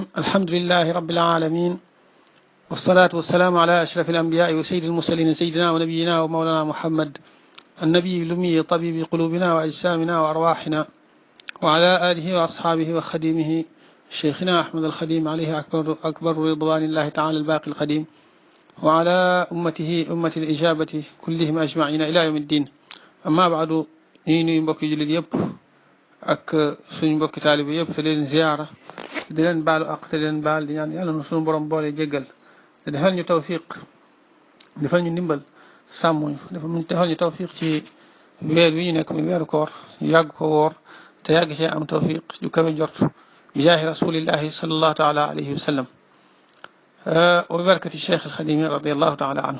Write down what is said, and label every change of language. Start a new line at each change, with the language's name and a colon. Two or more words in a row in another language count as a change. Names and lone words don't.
Arabic: الحمد لله رب العالمين، والصلاة والسلام على أشرف الأنبياء وسيد المرسلين سيدنا ونبينا ومولانا محمد النبي الأمي طبيب قلوبنا وأجسامنا وأرواحنا، وعلى آله وأصحابه وخديمه شيخنا أحمد الخديم عليه أكبر رضوان الله تعالى الباقي القديم، وعلى أمته أمة الإجابة كلهم أجمعين إلى يوم الدين. أما بعد،
Wolof: نيني مبكي جلد يب ak suñu mbokki taalibe yëpp te leen ziyaara di leen baalu ak te leen baal di ñaan yàlla nu suñu borom boole jéggal te defal ñu tawfiq, defal ñu ndimbal, sàmm ñu, defal ñu tawfiq ci weer wi ñu nekk muy weeru koor, yàgg ko woor te yàgg cee am tawfiq ju kawe njort
Arabic: بجاه رسول الله صلى الله تعالى عليه وسلم وببركة الشيخ الخديم رضي الله تعالى عنه.